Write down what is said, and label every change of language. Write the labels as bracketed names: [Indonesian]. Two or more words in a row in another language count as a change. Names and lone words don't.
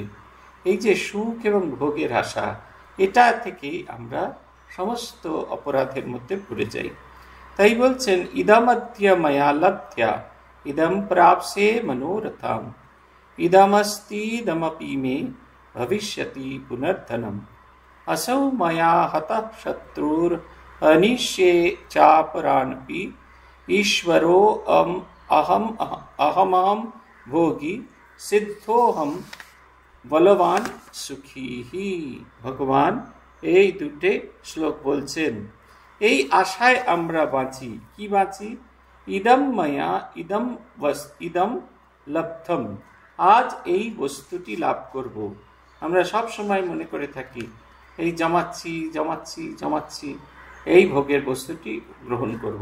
[Bangla] এই যে সুখ এবং ভোগের আশা, এটা থেকেই আমরা সমস্ত অপরাধের মধ্যে পড়ে যাই। তাই বলছেন, [Sanskrit] ইদমদ্য ময়া লব্ধ্যা ইদম প্রাপ্সে মনোরথাম ইদমস্তিদমপি মে ভবিষ্যতি পুনর্ধনম असौ मया हतः शत्रुर अनिश्ये चापरानपि ईश्वरो अहमहम भोगी सिद्धोहम बलवान सुखी ही। [Bangla] ভগবান এই দুটো শ্লোক বলছেন, এই আশায় আমরা বাঁচি। কি বাঁচি? [Sanskrit] ইদম মায়া ইদম লব্ধম, [Bangla] আজ এই বস্তুটি লাভ করব। আমরা সব সময় মনে করে থাকি এই জমাচ্ছি জমাচ্ছি জমাচ্ছি, এই ভোগের বস্তুটি গ্রহণ করব।